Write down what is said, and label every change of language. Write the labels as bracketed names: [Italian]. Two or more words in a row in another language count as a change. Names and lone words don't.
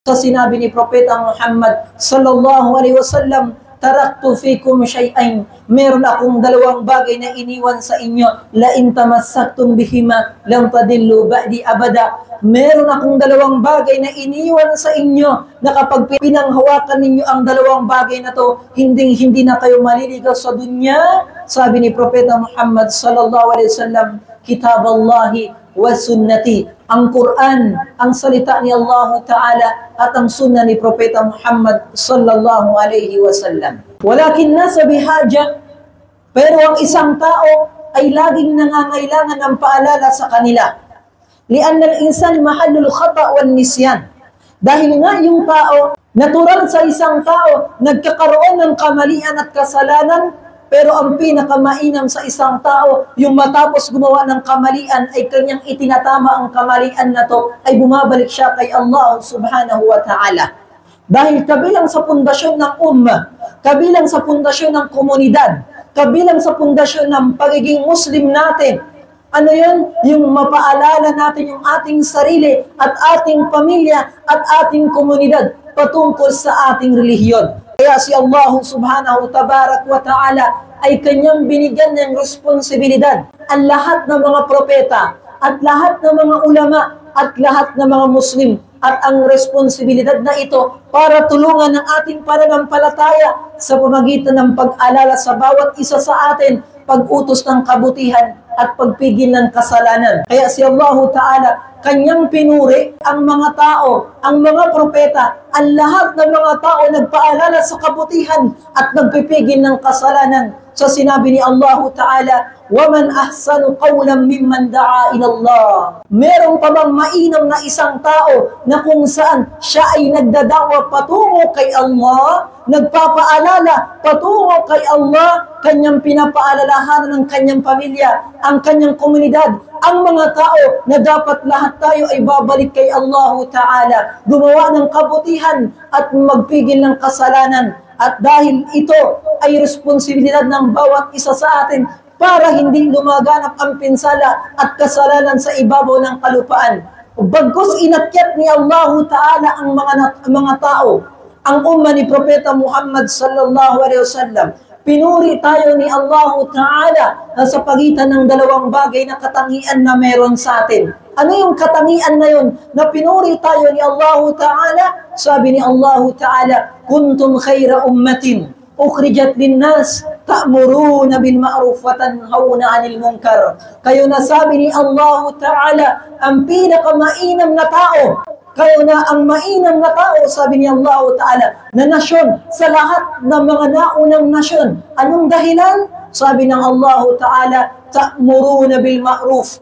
[Filipino] Sa sinabi ni Propeta Muhammad [Arabic] صلى الله عليه وسلم, تركت فيكم شيئين, [Filipino] meron akong dalawang bagay na iniwan sa inyo, [Arabic] لا إن تمسكتم بهما لم تضلوا بعدي أبدا. [Filipino] Meron akong dalawang bagay na iniwan sa inyo na kapag pinanghawakan ninyo ang dalawang bagay na to, hindi na kayo maliligaw sa dunya. Sabi ni Propeta Muhammad [Arabic] صلى الله عليه وسلم, كتاب الله وسنتي, [Filipino] ang Quran, ang salita ni Allah Ta'ala, at ang sunnah ni Propeta Muhammad [Arabic] صلى الله عليه وسلم. ولكن الناس بحاجة, [Filipino] pero ang isang tao ay laging nangangailangan ng paalala sa kanila. [Arabic] لأن الإنسان محل الخطأ والنسيان. [Filipino] Dahil nga yung tao, natural sa isang tao, nagkakaroon ng kamalian at kasalanan. Pero ang pinakamainam sa isang tao, yung matapos gumawa ng kamalian ay kanyang itinatama ang kamalian na to, ay bumabalik siya kay Allah [Arabic] سبحانه وتعالى. [Filipino] Dahil kabilang sa pundasyon ng ummah, kabilang sa pundasyon ng komunidad, kabilang sa pundasyon ng pagiging Muslim natin, ano yun? Yung mapaalala natin yung ating sarili at ating pamilya at ating komunidad patungkol sa ating relihiyon. Kaya si Allah [Arabic] سبحانه تبارك وتعالى [Filipino] ay kanyang binigyan ng responsibilidad ang lahat ng mga propeta at lahat ng mga ulama at lahat ng mga Muslim, at ang responsibilidad na ito para tulungan ang ating pananampalataya sa pamamagitan ng pag-alala sa bawat isa sa atin, pag-utos ng kabutihan at pagpigil ng kasalanan. Kaya si Allah Ta'ala, kanyang pinuri ang mga tao, ang mga propeta, ang lahat ng mga tao nagpaalala sa kabutihan at nagpipigil ng kasalanan. So sinabi ni Allah Ta'ala, [Arabic] وَمَنْ أَحْسَنُ قَوْلًا مِمَّنْ دَعَا إِلَى اللَّهِ. [Filipino] Merong pa bang mainam na isang tao na kung saan siya ay nagdadawa patungo kay Allah, nagpapaalala patungo kay Allah, kanyang pinapaalalahanan ng kanyang pamilya, ang kanyang komunidad, ang mga tao na dapat lahat tayo ay babalik kay Allah Ta'ala, gumawa ng kabutihan at magpigil ng kasalanan. At dahil ito ay responsibilidad ng bawat isa sa atin para hindi lumaganap ang pinsala at kasalanan sa ibabaw ng kalupaan. Bagkus inakyat ni Allah Ta'ala ang mga tao, ang ummah ni Propeta Muhammad [Arabic] صلى الله عليه وسلم, [Filipino] pinuri tayo ni Allah Ta'ala sa pagitan ng dalawang bagay na katangian na meron sa atin. Ano yung katangian na yun na pinuri tayo ni Allah Ta'ala? Sabi ni Allah Ta'ala, [Arabic] كنتم خير أمة أخرجت للناس تأمرون بالمعروف وتنهون عن المنكر. [Filipino] Kayo na, sabi ni Allah Ta'ala, ang pinakamainam na tao. Kayo na ang mainam na tao, sabi ni Allah Ta'ala, na nasyon sa lahat ng mga naunang nasyon. Anong dahilan? Sabi ng Allah Ta'ala, [Arabic] تأمرون بالمعروف.